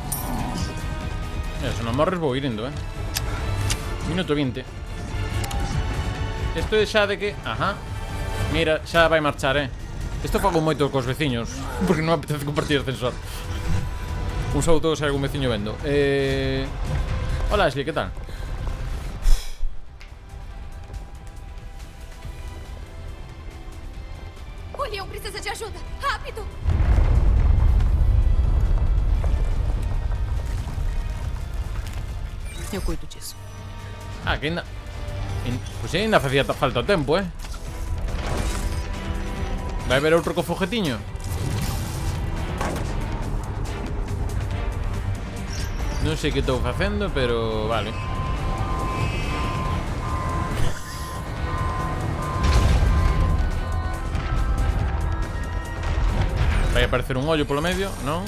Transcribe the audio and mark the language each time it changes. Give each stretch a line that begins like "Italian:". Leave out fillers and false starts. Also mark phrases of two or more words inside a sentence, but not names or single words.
Galician: Mira, se non morres vou ir indo, Minuto 20. Isto é xa de que... Ajá. Mira, xa vai marchar, Isto fago moito cos veciños porque non me apetece compartir ascensor. Un saúdo se hai algún veciño vendo. Hola, Ashley, que tal?
Portuguese: O Leon precisa de ajuda. Rápido! Eu cuido disso.
Galician: Ah, que ainda... Pois ainda facía falta o tempo, Vai haber outro co foguetiño? Non sei que estou facendo, pero vale. Vai aparecer un ollo polo medio, non?